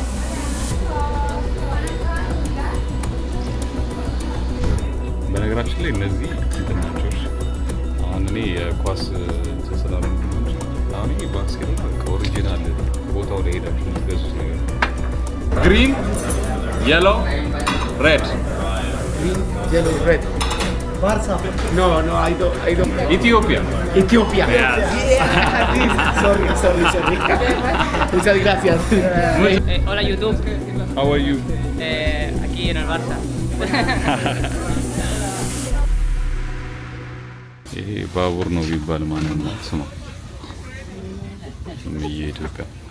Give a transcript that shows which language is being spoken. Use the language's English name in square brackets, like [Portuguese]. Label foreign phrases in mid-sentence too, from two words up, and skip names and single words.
[Amharic] በነገራችን ላይ እነዚህ ናቸው። አሁን እኔ የኳስ ተሰላም አሁን ይሄ ባስኬት ኦሪጂናል ቦታው ላይ ሄዳችሁ የምትገዙት ነገር [English] green yellow red [Amharic] ባርሳ [English] No, I don't. ኢትዮጵያ Sorry. [Spanish] Muchas gracias. Hola YouTube. [English] How are you? [Spanish] Aquí en el Barça. [Amharic] ይሄ ባቡር ነው ቢባል ማንን ነው ስማ የኢትዮጵያ